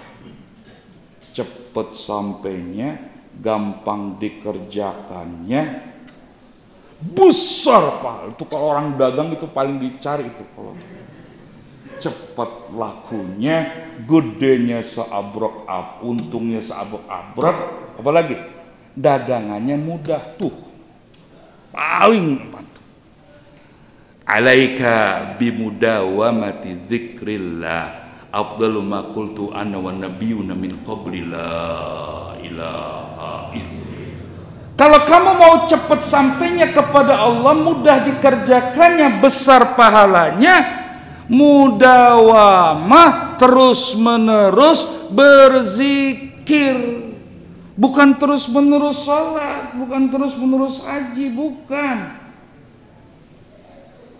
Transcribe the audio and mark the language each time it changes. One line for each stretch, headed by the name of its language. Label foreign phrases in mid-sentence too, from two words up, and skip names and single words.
Indonesian: Cepat sampainya, gampang dikerjakannya, besar pahala. Itu kalau orang dagang itu paling dicari itu. Kalau cepat lakunya, gedenya seabrok untungnya seabrok abrok, apalagi dagangannya mudah, tuh paling mantap.
Arabic: عليك بمداومة ذكر الله أفضل ما قلت أنا والنبيون من قبلي لا إله إلا الله.
Indonesian: Kalau kamu mau cepat sampainya kepada Allah, mudah dikerjakannya, besar pahalanya, mudawamah, terus menerus berzikir. Bukan terus menerus salat, bukan terus menerus haji, bukan.